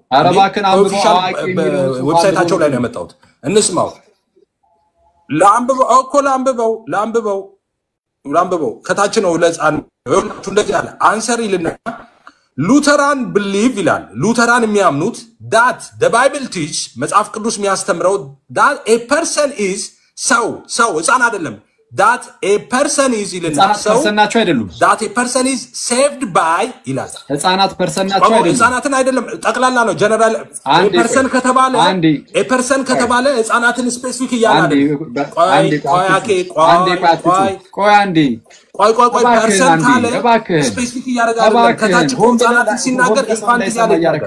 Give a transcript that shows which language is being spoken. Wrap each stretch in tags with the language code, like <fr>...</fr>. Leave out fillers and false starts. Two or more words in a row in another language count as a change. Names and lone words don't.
<am>አረባከን አንብበው አዋቂ የሚለው ዌብሳይታቸው ላይ ነው ያመጣሁት እንስማው ላምበው ከታች ነው ለጻን እንደዚህ አለ አንሰር ይልና ሉተራን believe ይላል ሉተራን የሚያምኑት</am> <en>that the bible teach</en> <am>መጽሐፍ ቅዱስ የሚያስተምረው</am> <en>that a person is</en> <am>ሰው ህፃን አይደለም</am> <en>that a person is</en> <am>ይልና ሰው ናቸው አይደሉም</am> <en>that a person is saved by ይላል</en> <am>ህፃናት ፐርሰን ናቸው አይደሉም ህፃናትን አይደለም ጠቅላላ ነው</am> <en>general person</en> <am>ከተባለ ህፃናትን ስፔሲፊክ ይያላል ቆይ ፐርሰን ካለ ስፔሲፊክ ያረጋል ከታች ህፃናትን ሲናገር ኢንፋንት ያደርጋል</am>